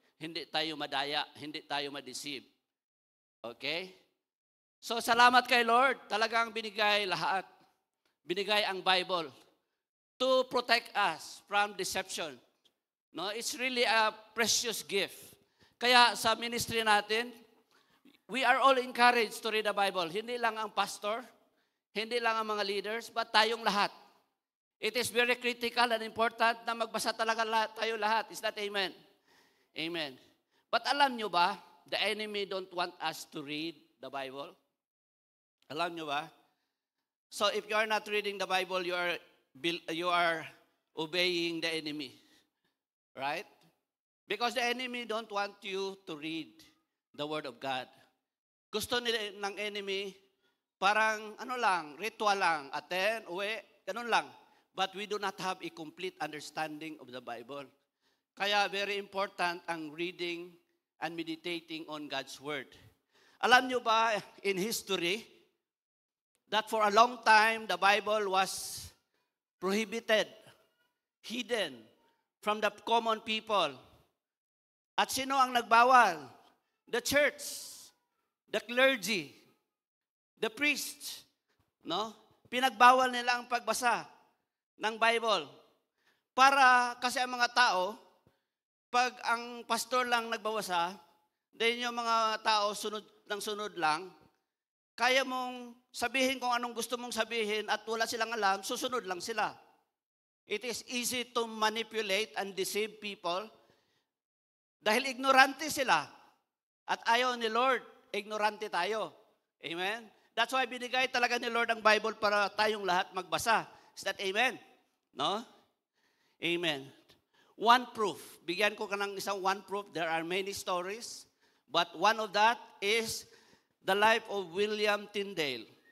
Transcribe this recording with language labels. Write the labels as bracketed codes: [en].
[tl] Hindi tayo madaya, hindi tayo ma-deceive. Okay? So, salamat kay Lord. Talagang binigay lahat. Binigay ang Bible [en] to protect us from deception. No, it's really a precious gift. [tl] Kaya sa ministry natin, [en] we are all encouraged to read the Bible. [tl] Hindi lang ang pastor, hindi lang ang mga leaders, but tayong lahat. [en] It is very critical and important [tl] na magbasa talaga tayo lahat. [en] Is that amen? Amen. But [tl] alam nyo ba, [en] the enemy don't want us to read the Bible? [tl] Alam nyo ba? [en] So if you are not reading the Bible, you are obeying the enemy. Right? Because the enemy don't want you to read the Word of God. [tl] Gusto ng enemy, parang ritual lang, attend, uwi, ganun lang. [en] But we do not have a complete understanding of the Bible. Kaya very important ang reading and meditating on God's Word. [tl] Alam nyo ba, [en] in history, that for a long time, the Bible was prohibited, hidden from the common people. [tl] At sino ang nagbawal? [en] The church, the clergy, the priests. No? [tl] Pinagbawal nila ang pagbasa ng Bible. Kasi ang mga tao, pag ang pastor lang nagbabasa, then yung mga tao sunod ng sunod lang, kaya mong sabihin kung anong gusto mong sabihin at wala silang alam, susunod lang sila. [en] It is easy to manipulate and deceive people [tl] dahil ignorante sila. At ayaw ni Lord, ignorante tayo. Amen? [en] That's why [tl] binigay talaga ni Lord ang Bible para tayong lahat magbasa. [en] Is that amen? No? Amen. One proof. [tl] Bigyan ko ka ng isang [en] one proof. There are many stories. But one of that is the life of William Tyndale.